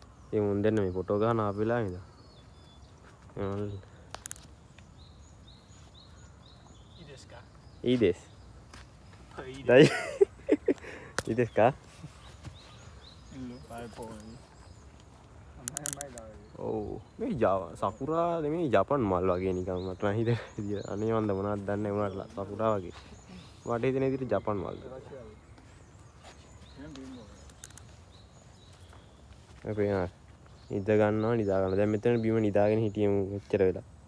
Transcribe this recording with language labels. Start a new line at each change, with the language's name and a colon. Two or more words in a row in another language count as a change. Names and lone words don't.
Sinhala: ඒ මුන් දෙන්න මේ ෆොටෝ ගන්න ආපෙලා නේද?
Japanese: いいです。大丈夫いいですか？
Sinhala: ඔව් මේ සකුරා නෙමෙයි ජපන් මල් වගේ නිකන් මට නම් හිතෙන විදියට අනේ මන්ද මොනවද දන්නේ උනාට සකුරා වගේ මට හිතෙන විදියට ජපන් මල් අපි නිදා ගන්නවා නිදා ගන්න දැන් මෙතන බිම නිදාගෙන හිටියමු එච්චර වෙලා